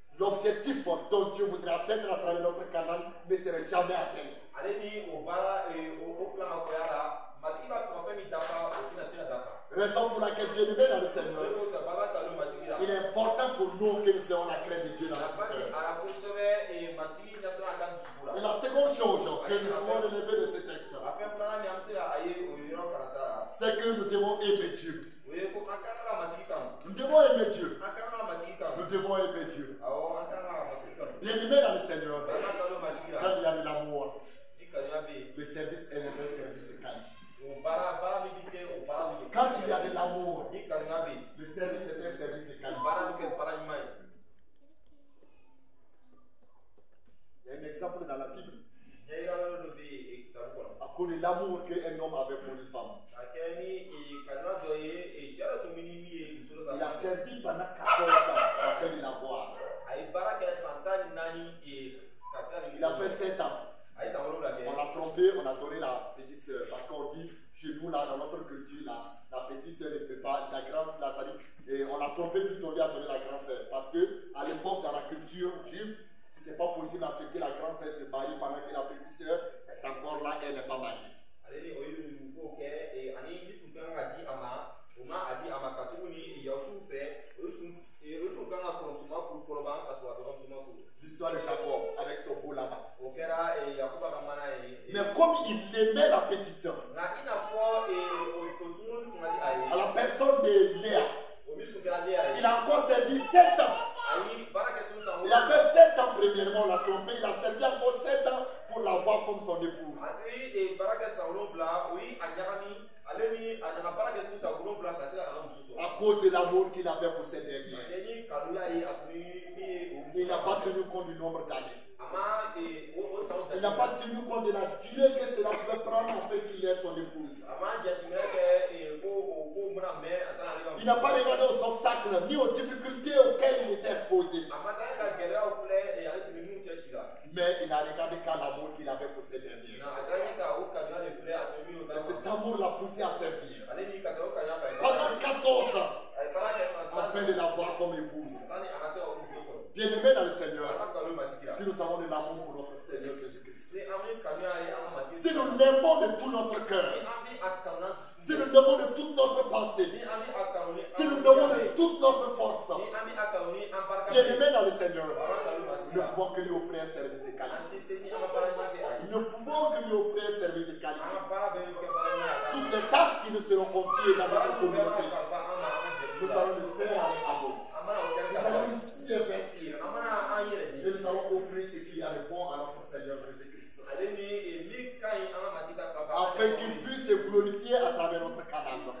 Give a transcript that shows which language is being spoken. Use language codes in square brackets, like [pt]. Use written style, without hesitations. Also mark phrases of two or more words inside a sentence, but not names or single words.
[fr] l'objectif dont Dieu voudrait atteindre à travers notre canal ne serait jamais atteint. [bm] ale ni o baara o plan ka koya la matigi b'a fɛ fɛn min dafa o tɛna se ka dafa. [fr] Raison pour laquelle, bien-aimé dans le Seigneur, [bm] o de baara ka don matigi la. [fr] il est important pour nous que nous ayons la crainte de Dieu dans notre [bm] Nafa ni [fr] cœur. [bm] a kosɛbɛ matigi ɲɛsira a ka dusuku la. [fr] Et la seconde chose que nous pouvons relever de ce texte, [bm] a fɛn filanan min an bɛ se ka a ye o ye yɔrɔ karata la. [fr] c'est que nous devons aimer Dieu. [bm] o ye ko an ka kan ka matigi kanu. [fr] Nous devons aimer Dieu. [bm] an ka kan ka matigi kanu. [fr] Nous devons aimer Dieu. [bm] awɔ an ka kan ka matigi kanu. [fr] Bien-aimé dans le Seigneur, [bm] baara ka don matigi la. [fr] quand il y a de l'amour, [bm] ni kanuya bɛ yen. [fr] le service est un service de qualité. [bm] o baara min bɛ kɛ o baara bɛ kɛ. [fr] Quand il y a de l'amour, [bm] ni kanuya bɛ yen. [fr] le service est un service de qualité. [bm] baara bɛ kɛ baara ɲuman ye. [fr] Il y a un exemple dans la Bible. [bm] ɲɛyirala dɔ bɛ yen kitabu kɔnɔ. [fr] À cause de l'amour qu'un homme avait pour une femme. [bm] a kɛ ni kanuya dɔ ye cɛ dɔ tun bɛ ni min ye muso dɔ ta. [fr] Il a servi pendant 14 ans afin de l'avoir. [bm] a ye baara kɛ san 14 ka se ka nin [fr] Il a fait 7 ans. [bm] a ye san 7 kɛ. [fr] On l'a trompé, on a donné la petite sœur. Parce qu'on dit, chez nous, là, dans notre culture, là, la petite sœur ne peut pas, la grande sœur, ça dit, et on l'a trompé, plutôt on lui a donné la grande sœur. Parce que, à l'époque, dans la culture juive, c'était pas possible à ce que la grande sœur se marie pendant que la petite sœur est encore là, elle n'est pas mariée. [bm] ale ni o ye nin ko kɛ ani ni tun kan ka di a ma o ma a di a ma ka tugu ni yahudiw fɛ o tun kan ka kɔrɔmusoman furu fɔlɔ ban ka sɔrɔ a dɔgɔmusoman furu. [fr] L'histoire de Jacob avec son beau Laban. [bm] o kɛra yakuba ka mana ye. [fr] Mais comme il aimait la petite, [bm] nka i n'a fɔ o sunkurunin tun ka di a ye. [fr] à la personne de Léa, [bm] o min tun kɛra Léa ye. [fr] il a encore servi 7 ans. [bm] a ye baara kɛ tun san [fr] Il a fait 7 ans premièrement, on l'a trompé, il a servi encore 7 ans pour l'avoir comme son épouse. [bm] a ye baara kɛ san 7 o ye a ɲagami ale ni a nana baara kɛ tun san 7 ka se ka a ka muso sɔrɔ. [fr] À cause de l'amour qu'il avait pour cette dernière. [bm] ni kanuya ye a tun ni [fr] Il n'a pas tenu compte du nombre d'années. [bm] a ma o san [fr] Il n'a pas tenu compte de la durée que cela pouvait prendre afin qu'il ait son épouse. [bm] a ma jateminɛ kɛ ko bɛna mɛn a san ale ka [fr] Il n'a pas regardé aux obstacles ni aux difficultés auxquelles il était exposé. [bm] a ma kan ka gɛlɛyaw filɛ ale tun bɛ min cɛ si la. [fr] Mais il n'a regardé qu'à l'amour qu'il avait pour cette dernière. [bm] nka a kan ye ka o kanuya de filɛ a tun bɛ min o ta [fr] Et cet amour l'a poussé à servir [bm] ale ni ka taa o kanuya fɛ. [fr] pendant 14 ans [bm] a ye baara kɛ san 10 [fr] afin de l'avoir comme épouse. [bm] sani a ka se ka o muso sɔrɔ. [fr] Bien-aimé dans le [bm] a [fr] Seigneur, [bm] ka kanu matigi la. [fr] si nous avons de l'amour pour notre Seigneur Jésus-Christ, [bm] ni an bɛ kanuya ye an ka matigi. [fr] si nous l'aimons de tout notre [bm] ni [fr] cœur, [bm] an bɛ a kanu n'an dusukun [fr] si [bm] ye. [fr] nous l'aimons de toute notre pensée, [bm] ni an bɛ a kanu ni [fr] si nous [bm] an [fr] l'aimons [bm] bɛ [fr] de toute notre force, [bm] ni an bɛ a kanu ni an barika bɛ. [fr] bien-aimé dans le Seigneur, [bm] a ka kanu [fr] nous [bm] matigi [fr] ne [bm] la. [fr] pouvons que lui offrir un service de [bm] an [fr] qualité. [bm] tɛ se ni an ka baara ɲuman kɛ a ye. [fr] Nous ne pouvons que lui offrir un service de [bm] an [fr] qualité. [bm] ka baara bɛɛ bɛ kɛ baara ɲuman ye a ka. [fr] Toutes les tâches qui nous seront confiées dans notre communauté, nous Nous allons le faire avec amour. Nous allons nous y investir. Et nous allons offrir ce qu'il y a de bon à notre Seigneur Jésus-Christ. Afin qu'il puisse se glorifier à travers notre canal.